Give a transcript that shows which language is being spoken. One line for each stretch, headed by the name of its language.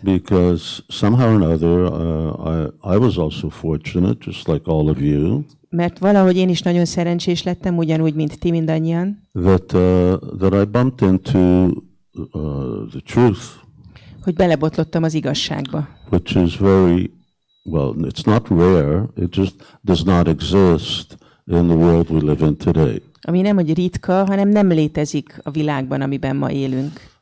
English: Because somehow or another, I was also fortunate, just like all of you.
Hungarian: Mert valahogy én is nagyon szerencsés lettem, ugyanúgy, mint ti mindannyian.
English: That I bumped into the truth.
Hungarian: Hogy belebotlottam az igazságba.
English: Which is very, well, it's not rare, it just does not exist in the world we live in today.
Hungarian: Ami nem, hogy ritka, hanem nem létezik a világban, amiben ma élünk.